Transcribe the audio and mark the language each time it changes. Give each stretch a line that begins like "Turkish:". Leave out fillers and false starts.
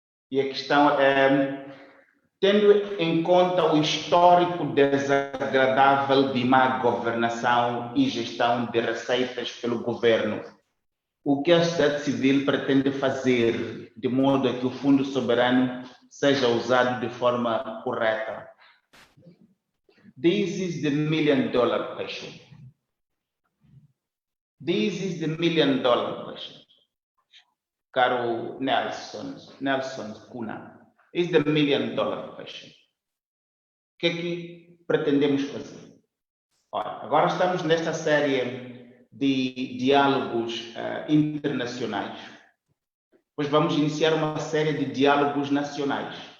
Portuguese: E a questão é, tendo em conta o histórico desagradável de má governação e gestão de receitas pelo governo, o que a sociedade civil pretende fazer de modo a que o Fundo Soberano seja usado de forma correta?
English: This is the $1 million question. This is the $1 million question. Caro Nelson Cunha, is the $1 million question.
Portuguese: O que é que pretendemos fazer? Ora, agora estamos nesta série de diálogos internacionais, pois vamos iniciar uma série de diálogos nacionais.